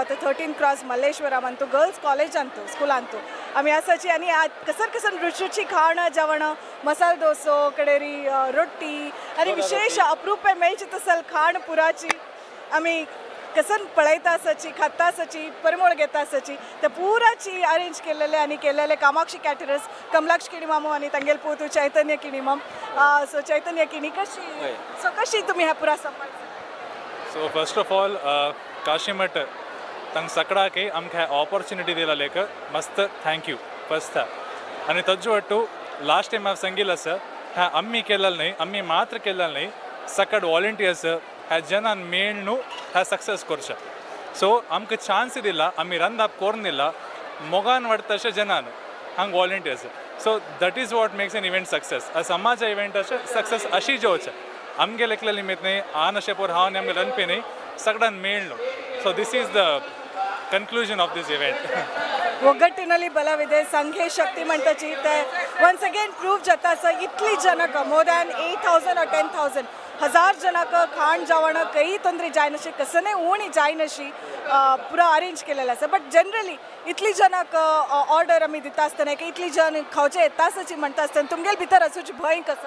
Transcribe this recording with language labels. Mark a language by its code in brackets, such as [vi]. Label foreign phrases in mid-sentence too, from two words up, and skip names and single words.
[kok] आतां 13 क्रॉस मल्लेश्वरामंतू गर्ल्स कॉलेजांतू स्कुलांतू आमी आसाची आनी कसर रुचरुची खाण जेवण मसाला डोसो कडेरी रोटी आनी विशेष अप्रूप मेळची तसल खाण पुराची आमी कसन पळयता आसाची खाता आसाची परमोळ घेता आसाची त्या पुराची अरेंज केलेले कामाक्षी कॅटरर्स कमलाक्ष किणीमामू आनी तांगेल पोतू चैतन्य किणीमाम सो चैतन्य किणी कशी तुमी ह्या पुरा सांबाळ सो [en] first of all [kok] काशीमठ तंग सगळाके आमकां ऑपॉर्च्युनिटी दिलेलेक मस्त [en] thank you first [kok] आनी तज्जो ಒಟ್ಟು [en] last time [kok] हांव सांगिल्लें आसा ह्या आम्ही केलेलं नाही आम्ही मात्र केलेलं नाही सकड वॉलंटियर्स ह्या जनान मेळून ह्या सक्सेस करचे सो आमकां चान्स दिला आमी रन अप करून दिला मोगान वाडटा तशें जनान हांगा वॉलंटियर्स [en] so that is what makes an event success [kok] समाजा इवेंटाचे सक्सेस अशी जेवचे आमगे लेखले निमित्त नाही आन अशें पोर हांव आमगे रणपी नाही सगळ्यान मेळलो [en] so this is the conclusion of this event [kn] ಒಗ್ಗಟ್ಟಿನಲ್ಲಿ ಬಲವಿದೆ ಸಂಘೆ ಶಕ್ತಿ [kok] म्हणटाची ते [en] once again prove [kok] जाता आसा इतली जनक [en] more than 8,000 or 10,000 [kok] हजार जनाक खाण जेवण काही ತೊಂದರೆ जायनाशी कसनय उणी जायनाशी पुरा अरेंज केलेलं आसा [en] but generally [kok] इतली जनाक ऑर्डर आमी दिता आसतना इतली जन खावचे येता आसाची म्हणटा आसतना तुमगेल भितर असूची भंय कसं